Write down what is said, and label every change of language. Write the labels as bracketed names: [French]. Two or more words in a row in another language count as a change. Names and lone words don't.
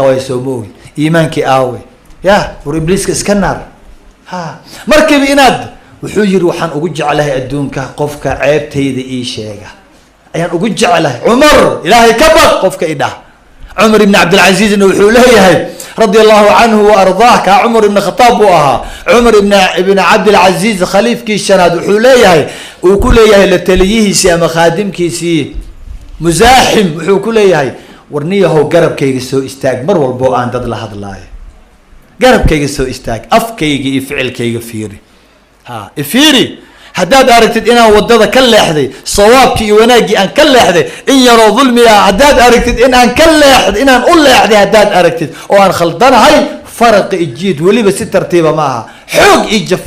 [Somali] way soo moogin iimaankii aawe ya war ibliiska iska naar markiiba inaad wuxuu yiri waxaan ugu jeclahay adduunka qofka ceebtayda ii sheega ayaan ugu jeclahay Umar ilaahay ka baq qofka idhaa Umar ibn Abdul Aziz wuxuu leeyahay [Arabic] رضي الله عنه [Somali] wa ardaaka Umar ibn Khattab aha Umar ibn Abdul Aziz khaliifkii shanaad wuxuu leeyahay uu ku leeyahay la taliyihiisi ama khaadimkiisi muzaahim wuxuu ku leeyahay warniyahow garabkayga soo istaag mar walbo aan dad la hadlaayo garabkayga soo istaag afkayga iyo ficilkayga fiiri fiiri haddaad aragtid inaan wadada ka leexday sawaabkii iyo wanaagii aan ka leexday in yaroo dulmiya haddaad aragtid in aan ka leexday inaan u leexday haddaad aragtid oo aan khaldanahay faraqi ijiid weliba si tartiiba ma aha xoog ii